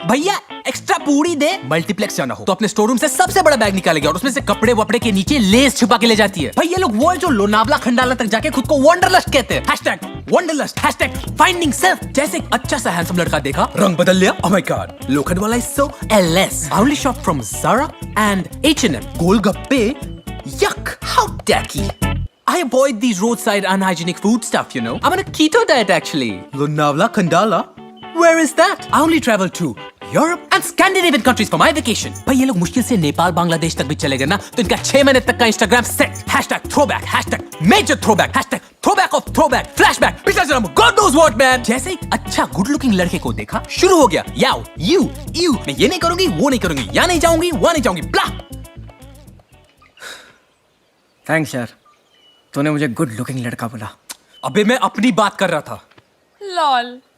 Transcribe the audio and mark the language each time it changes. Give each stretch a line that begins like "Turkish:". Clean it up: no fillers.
Hindi: भैया एक्स्ट्रा पूड़ी दे. मल्टीप्लेक्स जाना हो तो अपने स्टोर रूम से सबसे बड़ा बैग निकालेगी और उसमें से कपड़े वपड़े के नीचे लेस छुपा के ले जाती है. भाई ये लोग वो है जो लोनावला खंडाला तक जाके खुद को वंडरलस्ट कहते हैं. #Wanderlust #finding self. जैसे एक अच्छा सा हैंडसम लड़का देखा, रंग बदल लिया.
English: Oh my god, लोखंड वाला is so LS. I only shop from Zara and H&M. Golgappe, yuck, how tacky. I avoid these roadside unhygienic food stuff, you know. I'm on a keto diet actually. Lonavala Khandala? Where is that? I only travel to Europe and Scandinavian countries for my vacation.
Hindi: भाई ये लोग मुश्किल से नेपाल बांग्लादेश तक भी चले गए ना तो इनका 6 महीने तक का Instagram set.
English: #throwback, #major throwback, #throwback of throwback, flashback, पिछला जन्म, God knows what man.
Hindi: जैसे ही अच्छा गुड लुकिंग लड़के को देखा, शुरू हो गया याओ यू मैं ये नहीं करूंगी, वो नहीं करूंगी, यहाँ नहीं जाऊंगी, वहाँ नहीं जाऊंगी, ब्ला. थैंक्स यार, तूने मुझे गुड लुकिंग लड़का बोला. अबे मैं अपनी बात कर रहा था.
English: Lol.